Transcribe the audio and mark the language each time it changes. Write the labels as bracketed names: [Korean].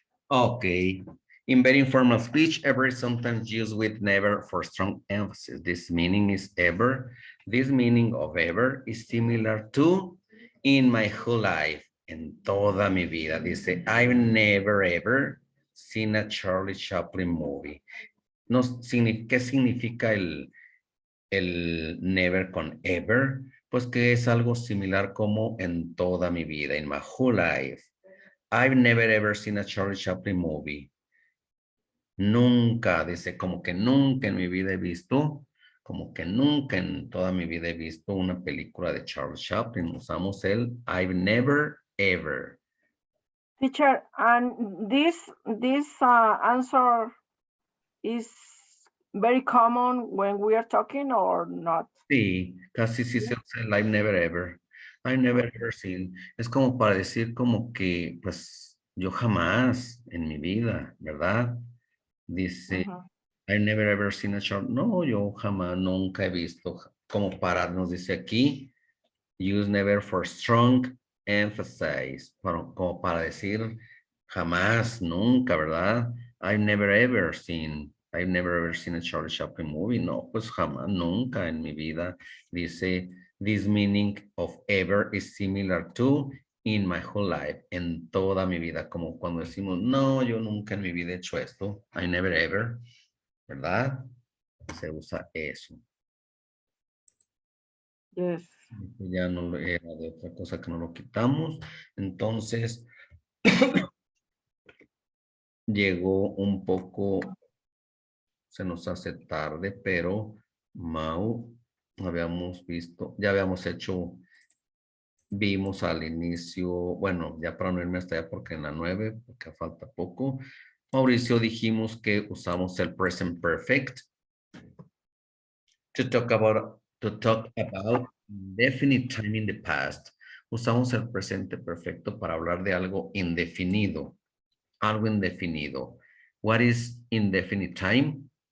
[English] Okay. In very informal speech, ever is sometimes used with never for strong emphasis. This meaning is ever. This meaning of ever is similar to in my whole life. [Spanish] En toda mi vida. Dice, [English] I've never ever seen a Charlie Chaplin movie. [Spanish] No, ¿qué significa el never con ever? Pues que es algo similar como en toda mi vida, [English] in my whole life. I've never ever seen a Charlie Chaplin movie. [Spanish] Nunca, dice, como que nunca en mi vida he visto, como que nunca en toda mi vida he visto una película de Charles Chaplin. Usamos el [English] I've never ever. Teacher, and this answer is very common when we are talking or not? [Spanish] Sí, casi sí se usa el I've never ever. [English] I've never ever seen. [Spanish] Es como para decir como que, pues, yo jamás en mi vida, ¿verdad? [English] Dice, I've never ever seen a shark. [Spanish] No, yo jamás, nunca he visto. Como para, nos dice aquí, [English] use never for strong emphasis. [Spanish] Como para decir jamás, nunca, ¿verdad? [English] I've never ever seen a Charlie Chaplin movie. [Spanish] No, pues jamás, nunca en mi vida. [English] Dice, this meaning of ever is similar to in my whole life, [Spanish] en toda mi vida. Como cuando decimos, no, yo nunca en mi vida he hecho esto. [English] I never ever, [Spanish] ¿verdad? Se usa eso. [English] Yes. [Spanish] Ya no era de otra cosa que no lo quitamos. Entonces, llegó un poco, se nos hace tarde, pero Mau, habíamos visto, ya habíamos hecho, vimos al inicio, bueno, ya para no irme hasta allá porque en la 9, porque falta poco. [English] Mauricio, [Spanish] dijimos que usamos el [English] present perfect to talk about definite time in the past. [Spanish] Usamos el presente perfecto para hablar de algo indefinido. Algo indefinido. [English] What is indefinite time?